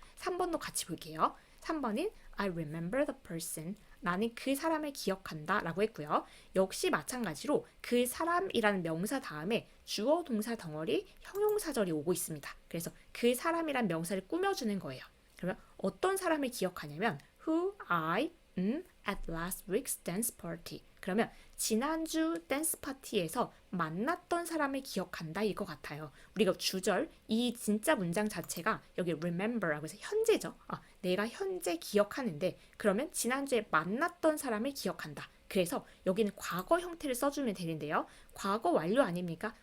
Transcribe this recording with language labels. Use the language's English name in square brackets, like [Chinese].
[Korean] 3번도 같이 볼게요. 3번은 [English] I remember the person. [Korean] 나는 그 사람을 기억한다 라고 했고요. 역시 마찬가지로 그 사람이라는 명사 다음에 주어 동사 덩어리 형용사절이 오고 있습니다. 그래서 그 사람이란 명사를 꾸며주는 거예요. 그러면 어떤 사람을 기억하냐면 [English] who I at last week's dance party. [Korean] 그러면 지난주 댄스 파티에서 만났던 사람을 기억한다 일 것 같아요. 우리가 주절 이 진짜 문장 자체가 여기 remember라고 해서 현재죠. 내가 현재 기억하는데 그러면 지난주에 만났던 사람을 기억한다. 그래서 여기는 과거 형태를 써주면 되는데요. 과거 완료 아닙니까?